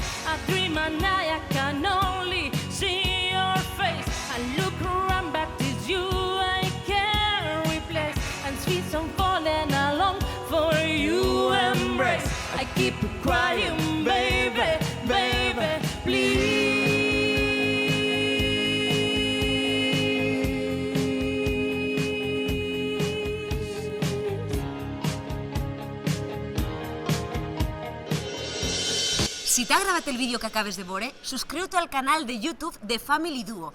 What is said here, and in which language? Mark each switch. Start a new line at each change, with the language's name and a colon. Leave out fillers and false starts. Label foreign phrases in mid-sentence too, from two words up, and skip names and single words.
English: I dream and I can only see your face. I look around, but it's you I can't replace. And sweet song falling along for you embrace. I keep crying, baby, baby,
Catalan: Si t'ha agradat el vídeo que acabes de veure, subscriu-te al canal de YouTube de Family Duo.